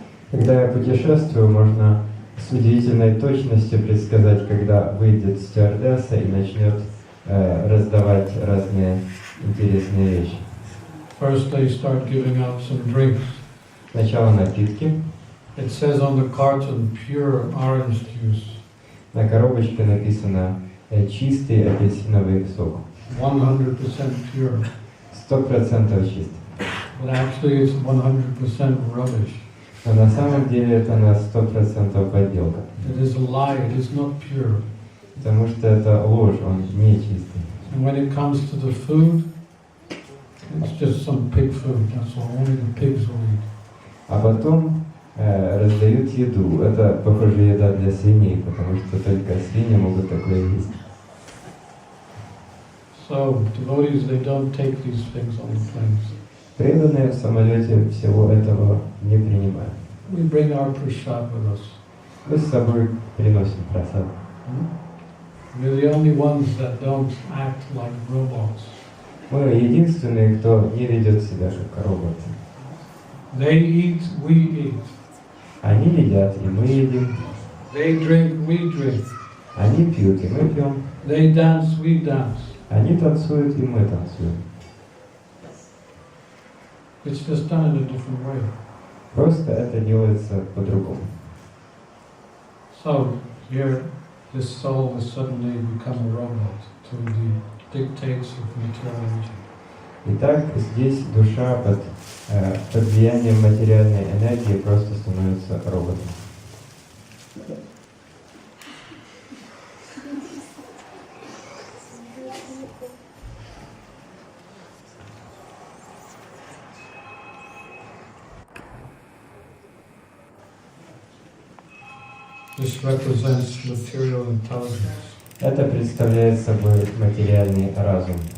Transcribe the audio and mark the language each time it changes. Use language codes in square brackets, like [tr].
[ru] Когда я путешествую, можно с удивительной точностью предсказать, когда выйдет стюардесса и начнет раздавать разные интересные вещи. [en] First they start giving out some drinks. [ru] Сначала напитки. [en] It says on the carton, pure orange juice. [ru] На коробочке написано чистый апельсиновый сок. [en] 100% pure. [ru] 100% чистый. [en] But actually it's 100% rubbish. [ru] Но на самом деле это на 100% подделка. [en] It is a lie, it is not pure. [ru] Потому что это ложь, он не чистый. [en] And when it comes to the food, it's just some pig food, that's all, only the pigs will eat. [ru] А потом раздают еду. Это, похоже, еда для свиней, потому что только свиньи могут такое есть. [en] So, devotees, they don't take these things on the planes. [ru] Преданные в самолете всего этого не принимают. [en] We bring our prasad with us. [ru] Мы с собой приносим просад. [en] We're the only ones that don't act like robots. [ru] Мы единственные, кто не ведет себя как роботы. [en] They eat, we eat. [ru] Они едят, и мы едим. [en] They drink, we drink. [ru] Они пьют, и мы пьем. [en] They dance, we dance. [ru] Они танцуют, и мы танцуем. [en] It's just done in a different way. [ru] Просто это делается по-другому. [en] So, here, this soul has suddenly become a robot to the dictates of material. [ru] Итак, здесь душа под влиянием материальной энергии просто становится роботом. [en] This represents material intelligence. [ru] Это представляет собой материальный разум.